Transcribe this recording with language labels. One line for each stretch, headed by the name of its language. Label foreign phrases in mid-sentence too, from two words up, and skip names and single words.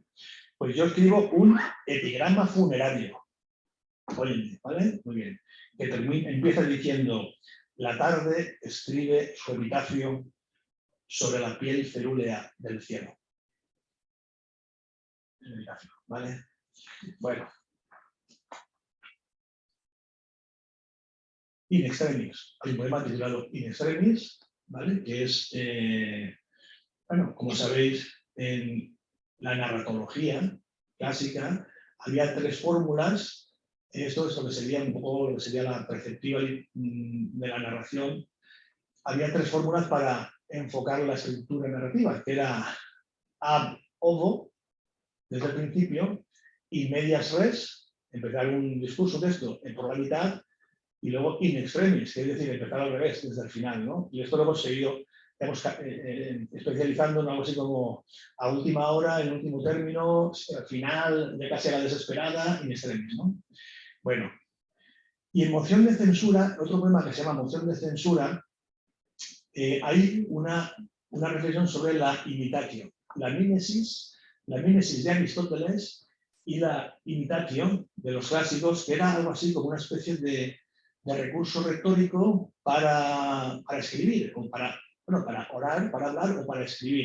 Spanish: Pues yo escribo un epigrama funerario. Oye, ¿vale? Muy bien. Que empieza diciendo: la tarde escribe su epitafio sobre la piel cerúlea del cielo. ¿Vale? Bueno.
Latin: In extremis.
Spanish: Hay un poema titulado In extremis, ¿vale? Que es, bueno, como sabéis, en la narratología clásica había 3 fórmulas Esto es lo que sería un poco lo que sería la perspectiva de la narración. Había 3 fórmulas para enfocar la estructura narrativa, que era
Latin: ab ovo,
Spanish: desde el principio, y
Latin: medias res,
Spanish: empezar un discurso de esto por la mitad, y luego
Latin: in extremis,
Spanish: que es decir, empezar al revés, desde el final, ¿no? Y esto lo hemos seguido especializando en algo así como a última hora, en último término, al final, de casi a la desesperada,
Latin: in extremis,
Spanish: ¿no? Bueno, y en moción de censura, otro poema que se llama Moción de censura, hay una reflexión sobre la imitatio, la mimesis de Aristóteles y la imitatio de los clásicos, que era algo así como una especie de recurso retórico para escribir, o para orar, para hablar o para escribir.